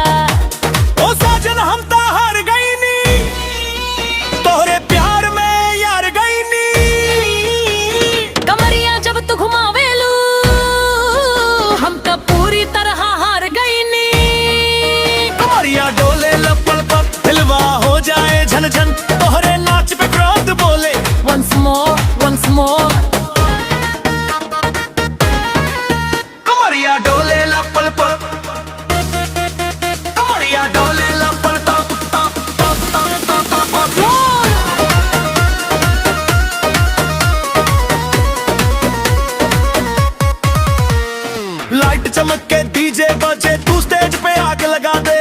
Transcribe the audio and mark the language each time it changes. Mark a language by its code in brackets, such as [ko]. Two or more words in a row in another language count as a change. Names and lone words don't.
[bho] ओ साजन हम ता हार गई नी, तोहरे प्यार में यार गई नी। कमरिया जब तू घुमावेलू, हम तो पूरी तरह हार गई नी। कमरिया डोले लपल पप, दिलवा हो जाए झन झन। तोहरे नाच पे क्रोध बोले [en] Once more, once more। [bho] कमरिया डोले लपल पप, कमरिया डोले लपल पप पप पप पप पप पप। लाइट चमक के डीजे बजे, तू स्टेज पे आग लगा दे।